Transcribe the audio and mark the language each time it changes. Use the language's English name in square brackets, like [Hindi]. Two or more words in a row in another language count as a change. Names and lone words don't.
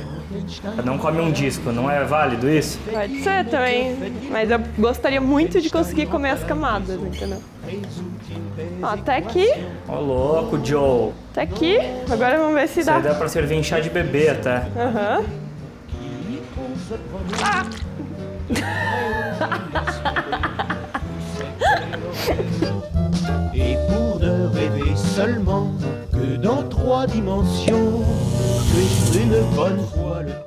[Portuguese] Não come um disco, não é válido isso? Pode ser também, mas eu gostaria muito de conseguir comer as camadas, entendeu? Ó, até aqui. Ô louco, Joe. Até aqui. Agora vamos ver se Isso dá. aí dá pra servir em chá de bebê até. Aham. Ah! [French] Et pour ne rêver seulement que dans 3 dimensions, que une bonne fois le